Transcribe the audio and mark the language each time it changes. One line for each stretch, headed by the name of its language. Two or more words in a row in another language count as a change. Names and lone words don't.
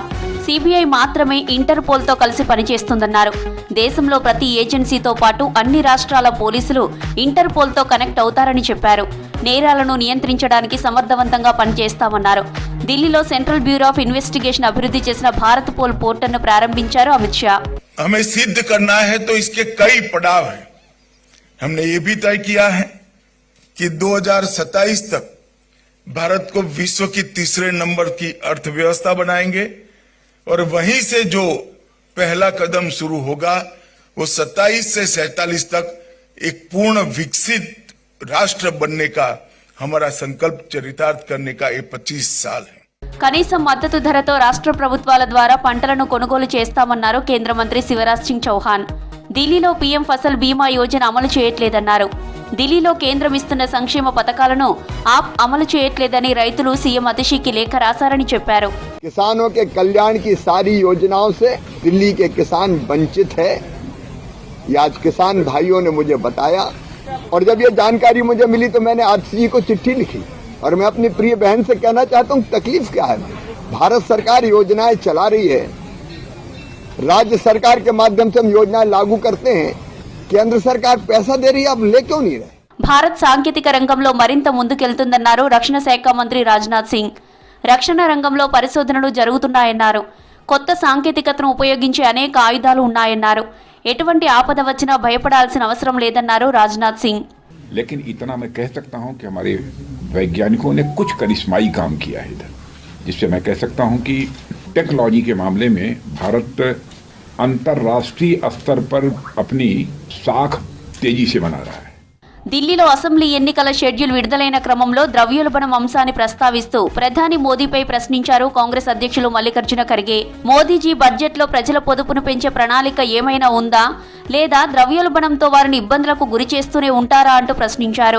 Telugu: సిబిఐ మాత్రమే ఇంటర్పోల్తో కలిసి పనిచేస్తుందన్నారు. దేశంలో ప్రతి ఏజెన్సీతో పాటు అన్ని రాష్ట్రాల పోలీసులు ఇంటర్పోల్తో కనెక్ట్ అవుతారని చెప్పారు. నేరాలను నియంత్రించడానికి సమర్థవంతంగా పనిచేస్తామన్నారు. ఢిల్లీలో సెంట్రల్ బ్యూరో ఆఫ్ ఇన్వెస్టిగేషన్ అభివృద్ధి చేసిన భారత్ పోల్ పోర్టల్ను ప్రారంభించారు అమిత్ షా.
Hindi: हमें सिद्ध करना है तो इसके कई पड़ाव हैं। हमने ये भी तय किया है कि 2027 तक भारत को विश्व की तीसरे नंबर की अर्थव्यवस्था बनाएंगे और वहीं से जो पहला कदम शुरू होगा वो 27 से 47 तक एक पूर्ण विकसित राष्ट्र बनने का हमारा संकल्प चरितार्थ करने का ये 25 साल है.
Telugu: కనీస మద్దతు ధరతో రాష్ట్ర ప్రభుత్వాల ద్వారా పంటలను కొనుగోలు చేస్తామన్నారు కేంద్ర మంత్రి శివరాజ్ సింగ్ చౌహాన్. ఢిల్లీలో పీఎం ఫసల్ బీమా యోజన అమలు చేయట్లేదన్నారు. ఢిల్లీలో కేంద్రం ఇస్తున్న సంక్షేమ పథకాలను ఆప్ అమలు చేయట్లేదని రైతులు సీఎం అతిషికి లేఖ రాశారని చెప్పారు.
Hindi: किसानों के कल्याण की सारी योजनाओं से दिल्ली के किसान वंचित है, ये आज किसान भाइयों ने मुझे बताया और जब ये जानकारी मुझे मिली तो मैंने आतिशी को चिट्ठी लिखी और मैं अपनी प्रिय बहन से कहना चाहता हूँ तकलीफ क्या है. भारत सरकार योजनाएं चला रही है, राज्य सरकार के माध्यम से हम योजनाएं लागू करते हैं, केंद्र सरकार पैसा दे रही है, अब ले क्यों नहीं रहे.
Telugu: భారత్ సాంకేతిక రంగంలో మరింత ముందుకెళ్తుందన్నారు రక్షణ శాఖ మంత్రి రాజ్నాథ్ సింగ్. రక్షణ రంగంలో పరిశోధనలు జరుగుతున్నాయన్నారు. కొత్త సాంకేతికతను ఉపయోగించే అనేక ఆయుధాలు ఉన్నాయన్నారు. ఎటువంటి ఆపద వచ్చినా భయపడాల్సిన అవసరం లేదన్నారు రాజ్నాథ్ సింగ్.
Hindi: लेकिन इतना मैं कह सकता हूं कि हमारे वैज्ञानिकों ने कुछ करिश्माई काम किया है इधर, जिससे मैं कह सकता हूं कि टेक्नोलॉजी के मामले में भारत अंतर्राष्ट्रीय स्तर पर अपनी साख तेजी से बना रहा है.
Telugu: ఢిల్లీలో అసెంబ్లీ ఎన్నికల షెడ్యూల్ విడుదలైన క్రమంలో ద్రవ్యోల్బణం అంశాన్ని ప్రస్తావిస్తూ ప్రధాని మోదీపై ప్రశ్నించారు కాంగ్రెస్ అధ్యక్షులు మల్లికార్జున ఖర్గే. మోదీజీ బడ్జెట్లో ప్రజల పొదుపును పెంచే ప్రణాళిక ఏమైనా ఉందా, లేదా ద్రవ్యోల్బణంతో వారిని ఇబ్బందులకు గురి చేస్తూనే ఉంటారా అంటూ ప్రశ్నించారు.